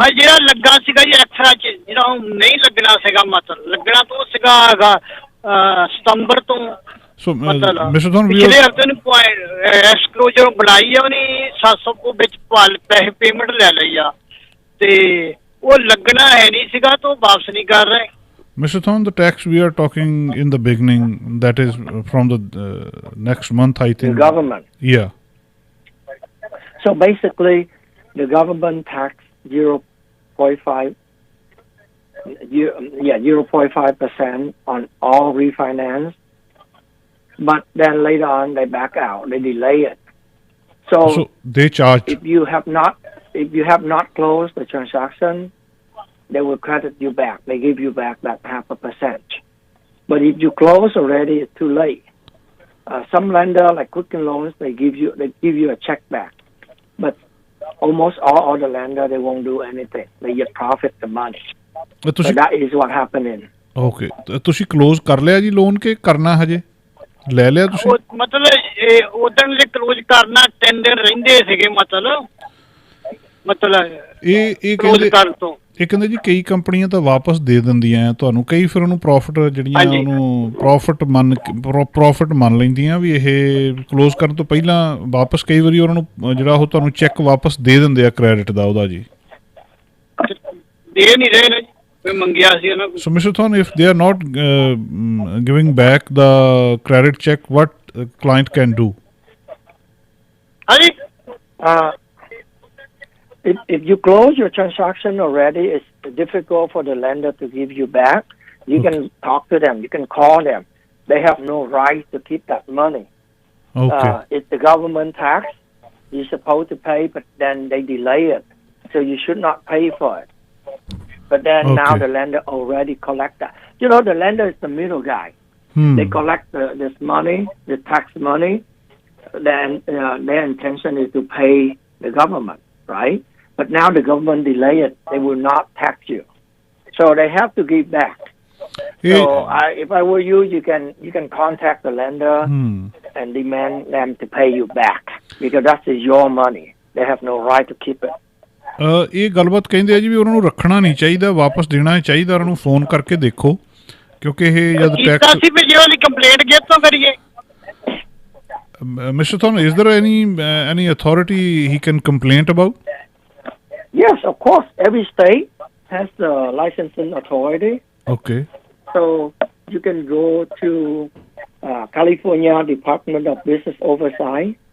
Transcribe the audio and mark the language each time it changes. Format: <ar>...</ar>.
<pa>ਹਾਂ, ਜਿਹੜਾ ਲੱਗਾ ਸੀਗਾ ਜੀ ਐਕਸਟਰਾ ਚ, ਜਿਹੜਾ ਨਹੀਂ ਲੱਗਣਾ ਸੀਗਾ, ਮਤਲਬ ਲੱਗਣਾ ਤਾਂ ਸੀਗਾ ਸਤੰਬਰ ਤੋਂ।</pa> <en>So Mr.</en> <pa>Thon, ਪਿਛਲੇ ਹਫ਼ਤੇ ਨੂੰ ਐਕਸਕਲੋਜ਼ਰ ਬਣਾਈ ਆ ਉਹਨੇ, 700 ਕੋ ਵਿੱਚ ਪੈਸੇ ਪੇਮੈਂਟ ਲੈ ਲਈ ਆ, ਤੇ ਉਹ ਲੱਗਣਾ ਹੈ ਨਹੀਂ ਸੀਗਾ, ਤਾਂ ਵਾਪਸ ਨਹੀਂ ਕਰ ਰਹੇ।</pa> <en>Mr. Thon, the tax we are talking in the beginning, that is from the next month, I think. The government. Yeah. So basically, the government tax 0.5, 0.5% on all refinance, but then later on they back out, they delay it. So they charge. If you have not closed the transaction, they will credit you back. They give you back that 0.5%. But if you close already, it's too late. Some lender, like Quicken Loans, they give you a check back. But almost all other lender, they won't do anything. They just profit the money. So that is what happening. Okay.</en> <pa>ਤੁਸੀਂ close ਕਰ ਲਿਆ ਜੀ loan ਕੇ ਕਰਨਾ ਹਜੇ? ਲੈ ਲਿਆ ਤੁਸੀਂ? ਮਤਲਬ ਉਦੋਂ ਜੇ ਕਲੋਜ਼ ਕਰਨਾ 3 ਦਿਨ ਰਹਿੰਦੇ ਸੀਗੇ, ਮਤਲਬ ਇਹ ਕਲੋਜ਼ ਕਰਨ ਤੋਂ। ਇਹ ਕਹਿੰਦੇ ਜੀ ਕਈ ਕੰਪਨੀਆਂ ਤਾਂ ਵਾਪਸ ਦੇ ਦਿੰਦੀਆਂ ਤੁਹਾਨੂੰ, ਕਈ ਫਿਰ ਉਹਨੂੰ ਪ੍ਰੋਫਿਟ ਜਿਹੜੀਆਂ ਉਹਨੂੰ ਪ੍ਰੋਫਿਟ ਮੰਨ ਲੈਂਦੀਆਂ ਵੀ ਇਹ ਕਲੋਜ਼ ਕਰਨ ਤੋਂ ਪਹਿਲਾਂ ਵਾਪਸ, ਕਈ ਵਾਰੀ ਉਹਨਾਂ ਨੂੰ ਜਿਹੜਾ ਉਹ ਤੁਹਾਨੂੰ ਚੈੱਕ ਵਾਪਸ ਦੇ ਦਿੰਦੇ ਆ ਕ੍ਰੈਡਿਟ ਦਾ ਉਹਦਾ ਜੀ। ਦੇ ਨਹੀਂ ਰਹੇ ਨੇ, ਮੰਗਿਆ ਸੀ ਉਹਨਾਂ ਕੋਲ।</pa> <en>So Mr. Thon, if they are not giving back the credit check, what client can do?</en> <pa>ਹਾਂਜੀ,</pa> <en>If you close your transaction already, it's difficult for the lender to give you back. You can talk to them. You can call them. They have no right to keep that money. Okay. It's the government tax. You're supposed to pay, but then they delay it. So you should not pay for it. But then now the lender already collect that. You know, the lender is the middle guy. They collect this money, the tax money. Then their intention is to pay the government, right? But now the government delay it. They will not tax you. So they have to give back. So if I were you, you can contact the lender and demand them to pay you back, because that is your money. They have no right to keep it.</en> <pa>ਇਹ ਗੱਲਬਾਤ ਕਹਿੰਦੇ ਆ ਜੀ ਵੀ ਉਹਨਾਂ ਨੂੰ ਰੱਖਣਾ ਨਹੀਂ ਚਾਹੀਦਾ, ਵਾਪਸ ਦੇਣਾ ਚਾਹੀਦਾ, ਉਹਨਾਂ ਨੂੰ ਫੋਨ ਕਰਕੇ ਦੇਖੋ, ਕਿਉਂਕਿ ਇਹ ਜਦ ਟੈਕਸ ਅਸੀਂ ਵੀ ਜੇ ਉਹਦੀ ਕੰਪਲੇਂਟ ਕਿੱਥੋਂ ਕਰੀਏ?</pa> <en>Mr. Thon, is there any authority he can complain about? Yes, of course. Every state has the licensing authority. Okay. So you can go to California Department of Business Oversight.</en>